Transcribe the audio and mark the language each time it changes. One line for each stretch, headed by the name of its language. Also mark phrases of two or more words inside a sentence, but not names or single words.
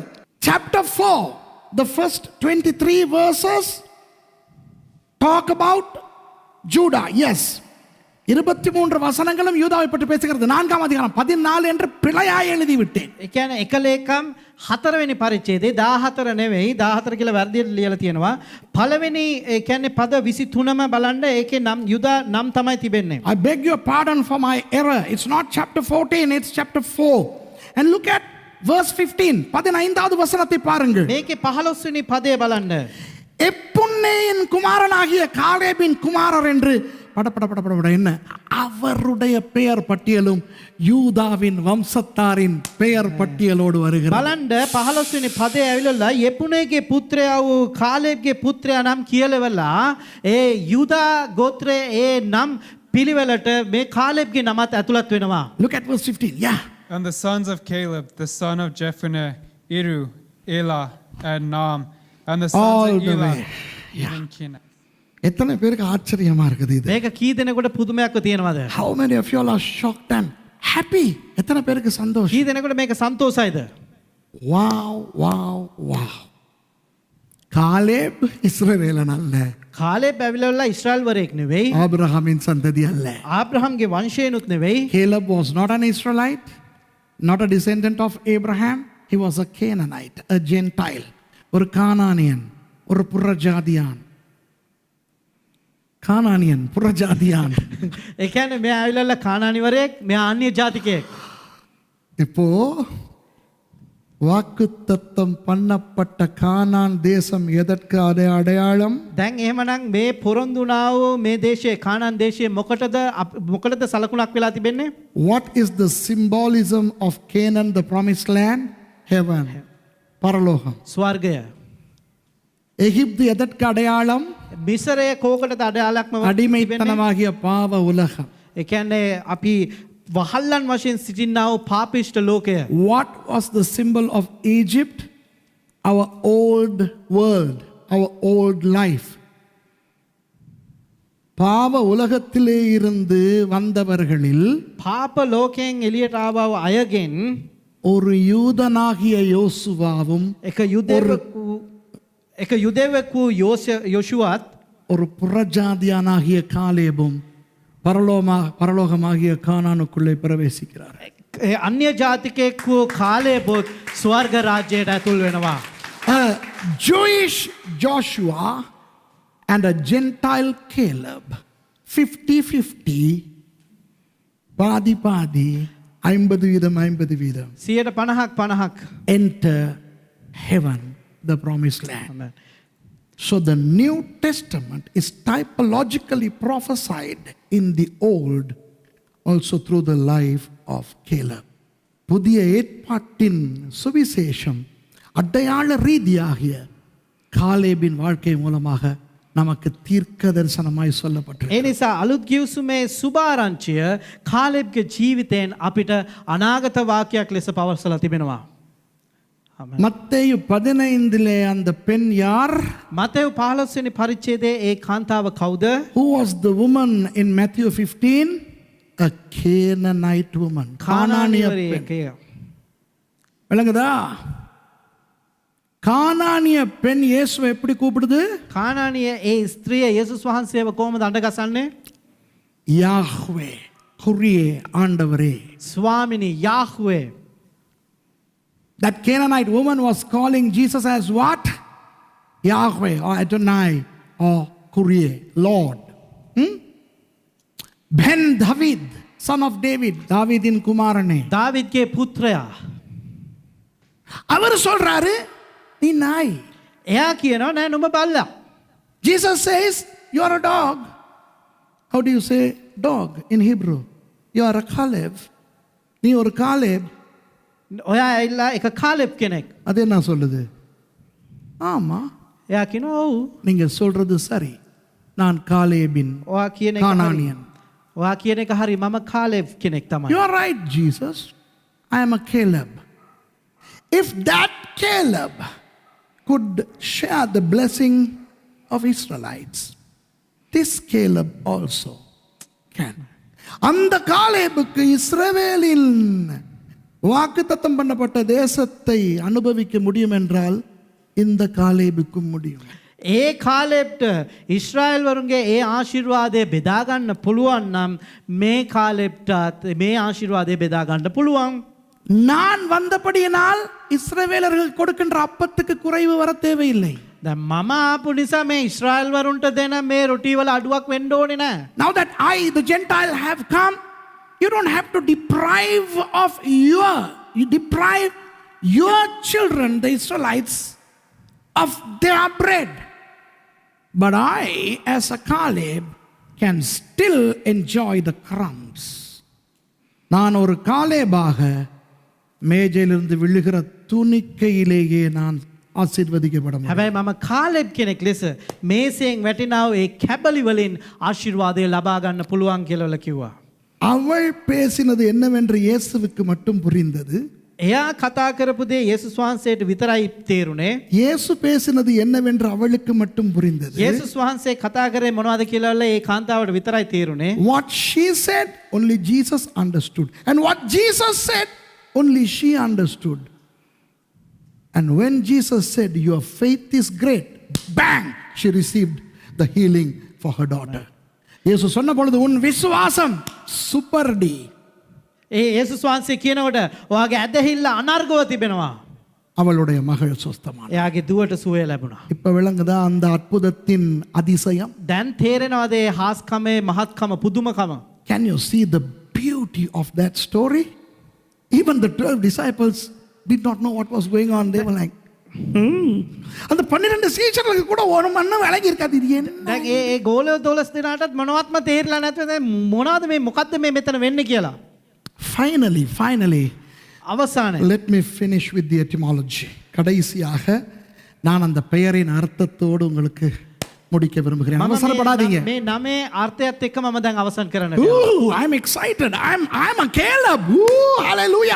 English: Chapter 4, the first 23 verses talk about Judah.
Tamil: Yes, 23 வசனங்களும் யூதாவை பற்றி பேசுகிறது. 4ஆம் அதிகாரம் 14 என்று பிழையாய் எழுதி விட்டேன்.
Sinhala: ඒ කියන්නේ එක ලේකම් 4 වෙනි පරිච්ඡේදයේ 14 නෙවෙයි 14 කියලා වැරදියට ලියලා තියෙනවා. පළවෙනි ඒ කියන්නේ පද 23ම බලන්න ඒකේ නම් යුදා නම් තමයි තිබෙන්නේ.
English: I beg your pardon for my error. It's not chapter 14, it's chapter 4. And look at verse 15
Tamil: 15வது வசனத்தை பாருங்கள்.
Sinhala: මේකේ 15 වෙනි පදය බලන්න.
Tamil: எப்புன்னேயின் குமாரனாகிய காலேபின் குமாரர் என்று பட என்ன அவருடைய பெயர் பட்டியலும் யூதாவின் வம்சத்தாரின் பெயர் பட்டியலோடு வருகிறது.
Sinhala: බලන්න 15 වෙනි පදය ඇවිල්ලා යෙපුණේගේ පුත්‍රයා වූ කාලේබ්ගේ පුත්‍රයා නම් කියලවලා ඒ යුදා ගෝත්‍රයේ ඒ නම් පිළිවෙලට මේ කාලේබ්ගේ නමත් ඇතුළත් වෙනවා.
English: Look at verse 15. Yeah. And the sons of Caleb, the son of Jephunneh, Iru, Elah, and Naam, and the sons All of the Elah, way. Yeah. even Kenaz.
Tamil: எத்தனை பேருக்கு ஆச்சரியமா இருக்குது இது?
Sinhala: මේක කී දෙනෙකුට පුදුමයක්ව තියෙනවද?
English: How many of you all are shocked and happy?
Tamil: எத்தனை பேருக்கு சந்தோஷம்?
Sinhala: කී දෙනෙකුට මේක සන්තෝෂයිද?
English: Wow, wow, wow.
Tamil: காலேப் இஸ்ரவேலன் அல்ல.
Sinhala: කාලේබ් ඇවිල්ලා ඉස්රායල් වරයෙක් නෙවෙයි.
Tamil: ஆபிரகாமின் சந்ததி அல்ல.
Sinhala: ආබ්‍රහම්ගේ වංශයනුත් නෙවෙයි.
English: Caleb was not an Israelite, not a descendant of Abraham. He was a Canaanite, a Gentile.
Tamil: ஒரு கானானியன், ஒரு புறஜாதியான். கானானியன், புறஜாதியான்.
Sinhala: ඒ කියන්නේ මෙයා ඇවිල්ලා කානානිවරයෙක්, මෙයා අන්‍ය ජාතිකයෙක්.
Tamil: இப்போ வாக்குத்தத்தம் பண்ணப்பட்ட கானான் தேசம் எதற்கு அடையாளம்?
Sinhala: දැන් එහෙමනම් මේ පොරොන්දුනා වූ මේ දේශයේ කානාන් දේශයේ මොකටද සලකුණක් වෙලා තිබෙන්නේ?
English: What is the symbolism of Canaan, the promised land? Heaven.
Tamil: பரலோகம்.
Sinhala: ස්වර්ගය.
Tamil: எகிப்து எதற்கு அடையாளம்?
Sinhala: මිසරය කෝකටද අඩයාලක්ම
Tamil: அடிமைத்தனமாகிய பாவ உலகம்.
Sinhala: ඒ කියන්නේ අපි වහල්ලන් වශයෙන් සිටින්නා වූ පාපිෂ්ඨ ලෝකය.
English: What was the symbol of Egypt? Our old world, our old life.
Tamil: பாவ உலகத்திலே இருந்து வந்தவர்களில்
Sinhala: පාප ලෝකයෙන් එළියට ආව අයගෙන්
Tamil: ஒரு யூதனாகிய யோசுவாவும்
Sinhala: එක යුදෙවෙක් වූ යොෂුවත්
Tamil: ஒரு புறஜாதியானாகிய காலேபும் பரலோகமாகிய கானானுக்குள்ளே பிரவேசிக்கிறார்.
Sinhala: අන්‍ය ජාතිකයෙක් වූ කාලේබොත් ස්වර්ග රාජ්‍යයට ඇතුල් වෙනවා.
English: A Jewish Joshua and a Gentile Caleb, 50-50, பாதி 50%. 50%. Enter heaven, the promised land. Amen. So the New Testament is typologically prophesied in the Old also through the life of Caleb.
Tamil: புதிய ஏற்பாட்டின் சுவிசேஷம் அடையாள ரீதியாகிய காலேபின் வாழ்க்கை மூலமாக நமக்கு தீர்க்க தரிசனமாய் சொல்லப்பட்டிருக்கு.
Sinhala: ඒ නිසා අලුත් ගිවිසුමේ සුභාරංචිය කාලෙබ්ගේ ජීවිතයෙන් අපිට අනාගත වාක්‍යයක් ලෙස පවර්සලා තිබෙනවා.
Tamil: மத்தேயு 15 அந்த பெண் யார்?
Sinhala: මතෙව් 15 වෙනි පරිච්ඡේදයේ ඒ කාන්තාව කවුද?
English: Who was the woman in Matthew 15? A Canaanite woman.
Tamil: கானானிய பெண். விளங்குதா? கானானிய பெண் இயேசுவை எப்படி கூப்பிடுது?
Sinhala: කානානිය ඒ ස්ත්‍රිය යේසුස් වහන්සේව කොහොමද අඬගසන්නේ?
Tamil: யாஹ்வே, குறியே, ஆண்டவரே.
Sinhala: ස්වාමිනී යාහ්වේ.
English: That Canaanite woman was calling Jesus as what? Yahweh or Adonai or Kurie, Lord. Ben David, son of David,
Tamil: தாவீதின் குமாரனே.
Sinhala: දාවිද්ගේ පුත්‍රයා.
Tamil: அவர் சொல்றாரு நீ நாய்.
Sinhala: එයා කියනවා නෑ නුඹ බල්ලා.
English: Jesus says you are a dog. How do you say dog in Hebrew? You are a Caleb.
Tamil: நீ ஒரு காலேப்.
Sinhala: ඔයා ඇවිල්ලා එක කාලෙබ් කෙනෙක්.
Tamil: அது என்ன சொல்லுது? ஆமா.
Sinhala: එයා කියනවා ඔව්.
Tamil: நீங்க சொல்றது சரி. நான் காலேபின்
Sinhala: ඔයා කියන එක හරි.
Tamil: கானானியன்.
Sinhala: ඔයා කියන එක හරි මම කාලෙබ් කෙනෙක් තමයි.
English: You are right, Jesus. I am a Caleb. If that Caleb could share the blessing of Israelites, this Caleb also can.
Tamil: அந்த காலேபுக்கு இஸ்ரவேலின் வாக்குத்தத்தம் பண்ணப்பட்ட தேசத்தை அனுபவிக்க முடியும் என்றால் இந்த காலேபுக்கும் முடியும்.
Sinhala: ඒ කාලෙබ්ට ඉස්රායල් වරුන්ගේ ඒ ආශිර්වාදය බෙදා ගන්න පුළුවන් නම් මේ කාලෙබ්ටත් මේ ආශිර්වාදය බෙදා ගන්න පුළුවන්.
Tamil: நான் வந்தபடியினால் இஸ்ரவேலர்கள் கொடுக்கின்ற அப்பத்துக்கு குறைவு வர தேவையில்லை.
Sinhala: දැන් මම ආපු නිසා මේ ඉස්රායල් වරුන්ට දෙන මේ රොටි වල අඩුවක් වෙන්න ඕනේ නෑ.
English: Now that I, the Gentile, have come, you don't have to deprive your children, the Israelites, of their bread. But I, as a Caleb, can still enjoy the crumbs.
Tamil: நான் ஒரு காலேபாக மேஜையிலிருந்து விழுகிற துணிக்கையிலேயே நான் ආශිර්වදිக்கப்பட முடியும்.
Sinhala: හැබැයි මම කාලෙබ් කෙනෙක් ලෙස මේසයෙන් වැටිනාව ඒ කැබලි වලින් ආශිර්වාදය ලබා ගන්න පුළුවන් කියලා කිව්වා.
Tamil: அவள் பேசினது என்னவென்று இயேசுவுக்கு மட்டும் புரிந்தது.
Sinhala: එයා කතා කරපු දේ යේසුස් වහන්සේට විතරයි තේරුනේ.
Tamil: இயேசு பேசினது என்னவென்று அவளுக்கு மட்டும் புரிந்தது.
Sinhala: යේසුස් වහන්සේ කතා කරේ මොනවද කියලා ඒ කාන්තාවට විතරයි තේරුනේ.
English: What she said, only Jesus understood. And what Jesus said, only she understood. And when Jesus said, your faith is great, bang, she received the healing for her daughter.
Tamil: இயேசு சொன்ன பொழுது உன் விசுவாசம் சூப்பர் டி.
Sinhala: යේසුස් වහන්සේ කියනකොට ඔයාගේ ඇදහිල්ල අනර්ගව තිබෙනවා.
Tamil: அவளுடைய மகள் சுஸ்தமான.
Sinhala: එයාගේ දුවට සුවය ලැබුණා.
Tamil: இப்ப விளங்குதா அந்த அற்புதத்தின் அதிசயம்?
Sinhala: දැන් තේරෙනවද ඒ හාස්කමේ මහත්කම පුදුමකම?
English: Can you see the beauty of that story? Even the 12 disciples did not know what was going on. They were like,
Tamil: அந்த 12 சீஷர்களுக்கு கூட ஒரு மண்ணு விலகி இருக்காது. இது என்ன?
Sinhala: දැන් ඒ ගෝලය 12 දිනාටත් මොනවත්ම තේරිලා නැතුව දැන් මොනවද මේ මොකද්ද මේ මෙතන වෙන්නේ කියලා.
English: Finally,
Sinhala: අවසානයේ
English: let me finish with the etymology.
Tamil: கடைசியாக நான் அந்த பெயரின் அர்த்தத்தோடு உங்களுக்கு முடிக்க விரும்புகிறேன். அவசரப்படாதீங்க.
Sinhala: මේ නමේ අර්ථයත් එක්ක මම දැන් අවසන් කරන්න
English: I'm excited. I'm a Caleb. Hallelujah.